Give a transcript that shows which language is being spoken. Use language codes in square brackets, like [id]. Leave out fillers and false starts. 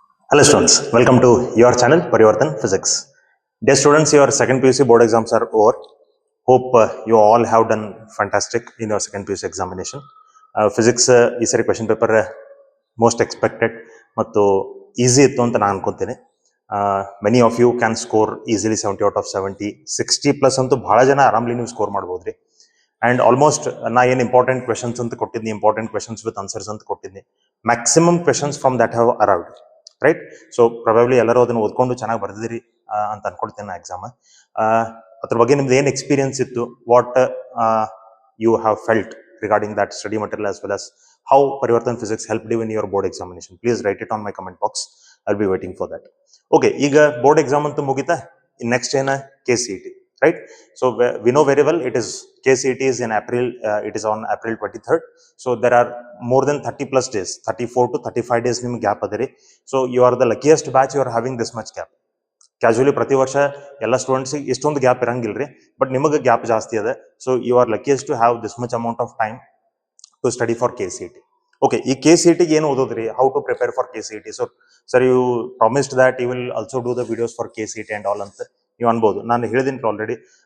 [en] Hello students, welcome to your channel Parivartan Physics. Dear students, your second PUC board exams are over. Hope you all have done fantastic in your second PUC examination. [kn] Physics ಈ ಸರಿ question paper most expected ಮತ್ತು easy ಇತ್ತು ಅಂತ ನಾನು ಅನ್ಕೊಂತೀನಿ. [en] many of you can score easily 70 out of 70, 60+ [kn] ಅಂತೂ ಬಹಳ ಜನ ಆರಾಮ್ಲಿ ನೀವು ಸ್ಕೋರ್ ಮಾಡ್ಬೋದ್ರಿ. [en] and almost ನಾ ಏನು important questions [kn] ಅಂತ ಕೊಟ್ಟಿದ್ನಿ, [en] Important questions with answers ಅಂತ ಕೊಟ್ಟಿದ್ನಿ, maximum questions from that have arrived, right? [kn] So probably ಎಲ್ಲರೂ ಅದನ್ನು ಓದ್ಕೊಂಡು ಚೆನ್ನಾಗಿ ಬರ್ದಿರಿ ಅಂತ ಅನ್ಕೊಳ್ತೇನೆ ನಾ ಎಕ್ಸಾಮ್. ಅದ್ರ ಬಗ್ಗೆ ನಿಮ್ದು ಏನು ಎಕ್ಸ್ಪೀರಿಯನ್ಸ್ ಇತ್ತು, [en] What you have felt regarding that study material as well as how Parivartan Physics helped you in your board examination. Please write it on my comment box. I'll be waiting for that. Okay, [kn] ಈಗ board exam ಅಂತೂ ಮುಗಿತಾ, next ಏನ [en] KCET, right? So we know very well it is KCET is in April, it is on April 23rd. So there are more than 30+ days, 34 to 35 days [kn] ನಿಮ್ಗೆ gap ಅದರಿ. [en] So you are the luckiest batch, you are having this much gap. [kn] Casually ಪ್ರತಿ ವರ್ಷ ಎಲ್ಲ ಸ್ಟೂಡೆಂಟ್ಸಿಗೆ ಇಷ್ಟೊಂದು gap ಇರಂಗಿಲ್ರಿ, but ನಿಮಗೆ gap ಜಾಸ್ತಿ ಅದ. [en] So you are luckiest to have this much amount of time to study for KCET. [kn] Okay, ಈ KCET ಏನು ಓದೋದ್ರಿ, [en] How to prepare for KCET? So sir, you promised that you will also do the videos for KCET and all [kn] ಅಂತ ನೀವು ಅನ್ಬೋದು. ನಾನು ಹೇಳಿದ್ದೀನಿ [en] Already.